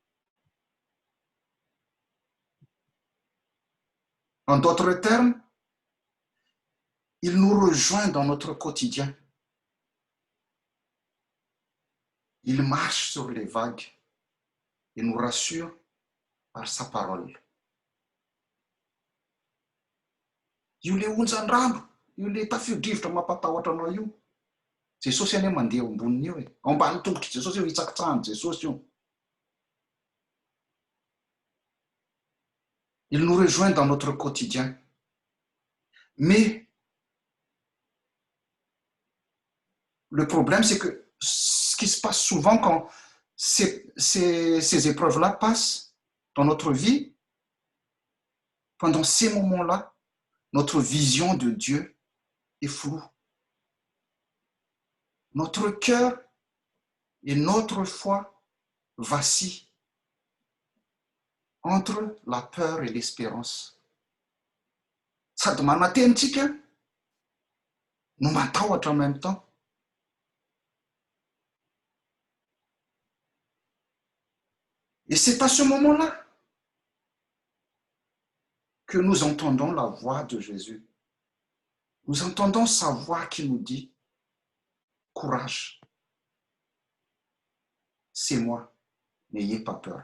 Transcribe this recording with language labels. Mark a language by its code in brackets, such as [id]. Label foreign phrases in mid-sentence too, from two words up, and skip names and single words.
[fr] En d'autres termes, il nous rejoint dans notre quotidien. Il marche sur les vagues et nous rassure par sa parole. [mg] Io le onjan-drano, io le tafio-drivotra mampatahotra anao io. Jesosy anie mandeha amboniny io e. Ao ambany tongotry Jesosy io, hitsakitsahan'i Jesosy io. [fr] Il nous rejoint dans notre quotidien. Mais le problème, c'est que ce qui se passe souvent quand ces épreuves-là passent dans notre vie, pendant ces moments-là, notre vision de Dieu est floue. Notre cœur et notre foi vacillent entre la peur et l'espérance. [mg] Sady manatenitsika no matahotra [fr] en même temps. Et c'est à ce moment-là que nous entendons la voix de Jésus. Nous entendons sa voix qui nous dit, courage, c'est moi, n'ayez pas peur.